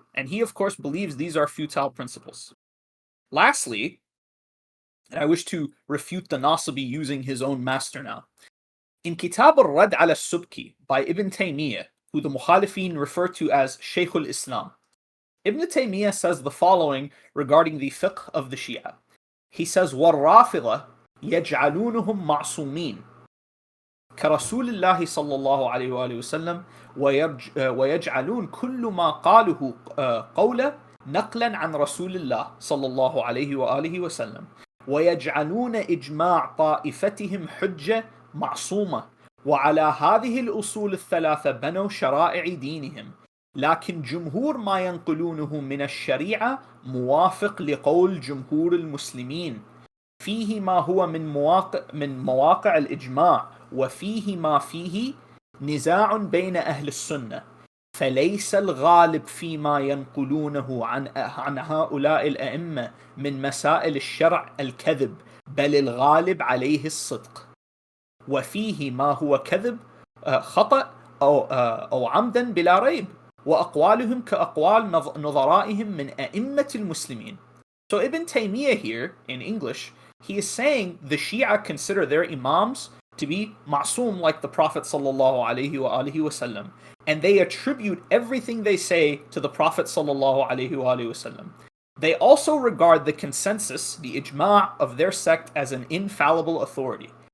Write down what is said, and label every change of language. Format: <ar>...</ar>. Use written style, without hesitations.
<en>And he, of course, believes these are futile principles. Lastly, and I wish to refute the Nasibi using his own master now. In Kitab al-Rad al-Subki by Ibn Taymiyyah, who the Mukhalifin refer to as Shaykh al-Islam, Ibn Taymiyyah says the following regarding the fiqh of the Shia. He says,</en> <ar>وَالرَّافِضَةِ يَجْعَلُونَهُمْ مَعْصُومِينَ كرسول الله صلى الله عليه وآله وسلم ويجعلون كل ما قاله قولا نقلا عن رسول الله صلى الله عليه وآله وسلم ويجعلون إجماع طائفتهم حجة معصومة وعلى هذه الأصول الثلاثة بنوا شرائع دينهم لكن جمهور ما ينقلونه من الشريعة موافق لقول جمهور المسلمين فيه ما هو من مواقع الإجماع وفيه ما فيه نزاع بين أهل السنة فليس الغالب فيما ينقلونه عن هؤلاء الأئمة من مسائل الشرع الكذب بل الغالب عليه الصدق وفيه ما هو كذب خطأ أو عمدا بلا ريب وأقوالهم كأقوال نظرائهم من أئمة المسلمين.</ar> <en>So Ibn Taymiyyah here, in English, he is saying the Shia consider their imams to be ma'soom like the Prophet sallallahu alaihi wasallam, and they attribute everything they say to the Prophet sallallahu alaihi wasallam. They also regard the consensus, the ijma' of their sect as an infallible authority.</en>